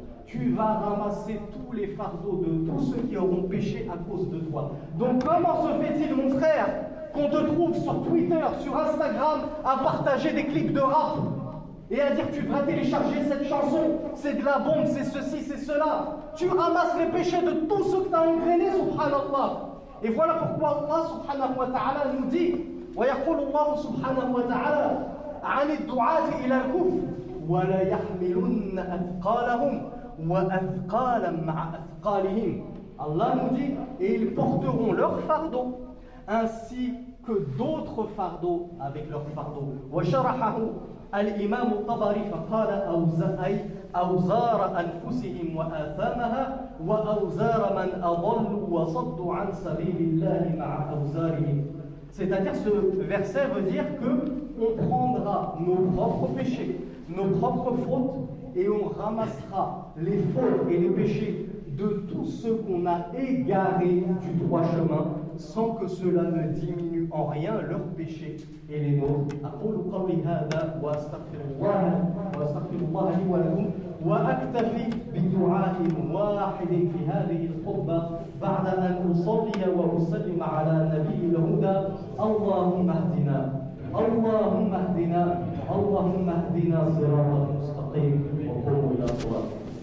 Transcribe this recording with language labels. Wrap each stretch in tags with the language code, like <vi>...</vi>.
<fr>Tu vas ramasser tous les fardeaux de tous ceux qui auront péché à cause de toi. Donc comment se fait-il, mon frère, qu'on te trouve sur Twitter, sur Instagram, à partager des clips de rap et à dire tu devrais télécharger cette chanson, c'est de la bombe, c'est ceci, c'est cela. Tu ramasses les péchés de tous ceux que tu as engrainés, subhanallah. Et voilà pourquoi Allah subhanahu wa ta'ala nous dit</fr> <ar>ويقول الله سبحانه وتعالى عن الدعاة إلى الكفر ولا يحملن أثقالهم وأثقالا مع أثقالهم.</ar> <fr>Allah nous dit et ils porteront leurs fardeaux ainsi que d'autres fardeaux avec leurs fardeaux.</fr> <ar>وشرحه الإمام الطبري فقال أوزار أنفسهم وآثامها وأوزار من أضلوا وصدوا عن سبيل الله مع أوزارهم.</ar> <fr>C'est-à-dire, ce verset veut dire qu'on prendra nos propres péchés, nos propres fautes, et on ramassera les fautes et les péchés de tous ceux qu'on a égarés du droit chemin, sans que cela ne diminue en rien leurs péchés et les nôtres.</fr> <ar>أقول قولي هذا وأستغفر الله لي ولكم وأكتفي بدعاء واحد في هذه الخطبة بعد أن أصلي وأسلم على نبي الهدى. اللهم اهدنا اللهم اهدنا اللهم اهدنا صراطا مستقيما. المستقيم وقوموا إلى الصلاة</ar>